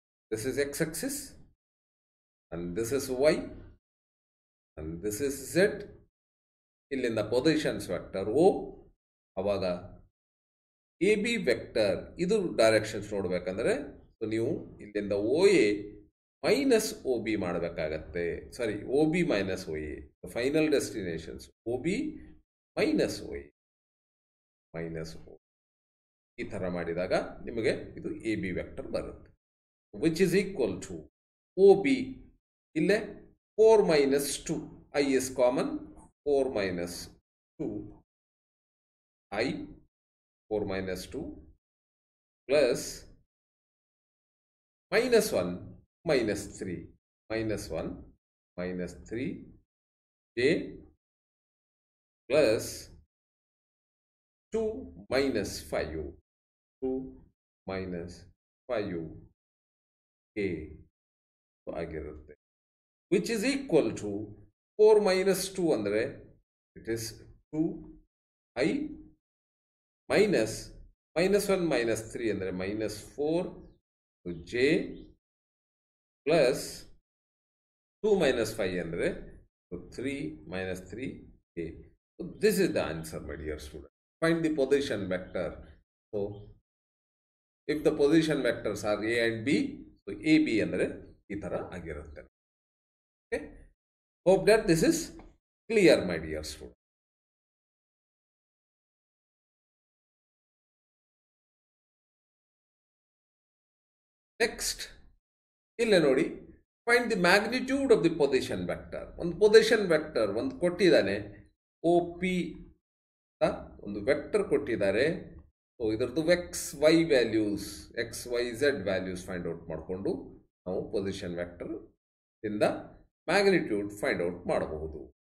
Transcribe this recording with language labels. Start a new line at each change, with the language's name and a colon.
English: This is x-axis and this is y and this is z.
Kannada: ಇಲ್ಲಿಂದ positions vector ಓ, ಅವಾಗ A B vector ಇದು directions ನೋಡಬೇಕಂದ್ರೆ ನೀವು ಇಲ್ಲಿಂದ ಓ A minus O B ಮಾಡಬೇಕಾಗತ್ತೆ. ಸಾರಿ, O B minus O A, final destinations O B minus O A minus ಓ, ಈ ಥರ ಮಾಡಿದಾಗ ನಿಮಗೆ ಇದು ಎ ಬಿ ವೆಕ್ಟರ್ ಬರುತ್ತೆ.
English: Which is equal to OB. ಇಲ್ಲೇ 4 minus 2 I is common. 4 minus 2 I 4 minus 2 plus minus 1 minus 3 minus 1 minus 3 J plus 2 minus 5 2 minus 5 A ಆಗಿರುತ್ತೆ. Which is equal to 4 minus 2 ಅಂದರೆ it is 2 I minus -1 minus 3 ಅಂದರೆ -4 J plus 2 minus 5 ಅಂದರೆ 3 minus 3 A. So this is the answer, my dear student. Find the position vector. So if the position vectors are A and B, so A B
Kannada: ಅಂದರೆ ಈ ಥರ ಆಗಿರುತ್ತೆ.
English: Okay, hope that this is clear, my dear student. Next,
Kannada: ಇಲ್ಲಿ ನೋಡಿ,
English: find the magnitude of the position vector.
Kannada: ಒಂದು position vector ಒಂದು ಕೊಟ್ಟಿದ್ದಾನೆ, OP ಒಂದು ವೆಕ್ಟರ್ ಕೊಟ್ಟಿದ್ದಾರೆ. ಸೊ ಇದರದ್ದು X Y values, X Y Z values find out ಮಾಡಿಕೊಂಡು ನಾವು ಪೊಸಿಷನ್ ವೆಕ್ಟರ್ ಇಂದ ಮ್ಯಾಗ್ನಿಟ್ಯೂಡ್ ಫೈಂಡ್ ಔಟ್ ಮಾಡಬಹುದು.